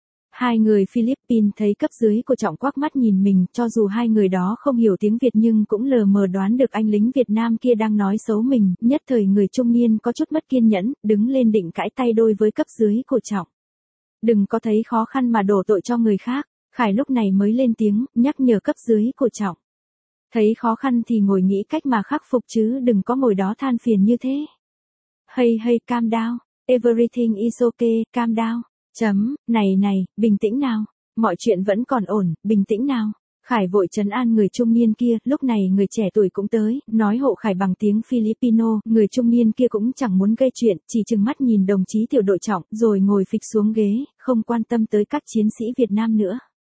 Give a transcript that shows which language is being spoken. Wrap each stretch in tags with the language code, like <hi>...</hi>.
<vi>Hai người Philippines thấy cấp dưới của Trọng quắc mắt nhìn mình, cho dù hai người đó không hiểu tiếng Việt nhưng cũng lờ mờ đoán được anh lính Việt Nam kia đang nói xấu mình, nhất thời người trung niên có chút mất kiên nhẫn, đứng lên định cãi tay đôi với cấp dưới của Trọng. Đừng có thấy khó khăn mà đổ tội cho người khác, Khải lúc này mới lên tiếng, nhắc nhở cấp dưới của Trọng. Thấy khó khăn thì ngồi nghĩ cách mà khắc phục chứ đừng có ngồi đó than phiền như thế.</vi> <en>Hey hey, calm down, everything is okay, calm down.</en> <vi>Chấm, này này, bình tĩnh nào, mọi chuyện vẫn còn ổn, bình tĩnh nào. Khải vội trấn an người trung niên kia, lúc này người trẻ tuổi cũng tới, nói hộ Khải bằng tiếng Filipino, người trung niên kia cũng chẳng muốn gây chuyện, chỉ trừng mắt nhìn đồng chí tiểu đội Trọng, rồi ngồi phịch xuống ghế, không quan tâm tới các chiến sĩ Việt Nam nữa.</vi>